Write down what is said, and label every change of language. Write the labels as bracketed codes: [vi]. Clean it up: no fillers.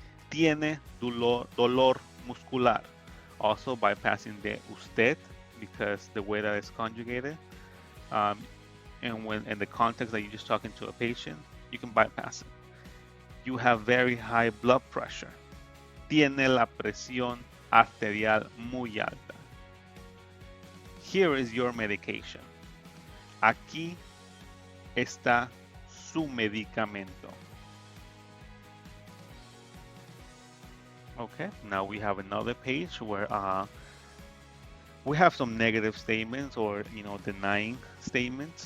[es] Tiene dolor muscular. [en] Also bypassing the usted because the way that it's conjugated. And when in the context that you're just talking to a patient, you can bypass it. You have very high blood pressure. [es] Tiene la presión arterial muy alta. [en] Here is your medication. [es] Aquí está su medicamento. [en] Okay, now we have another page where we have some negative statements or denying statements.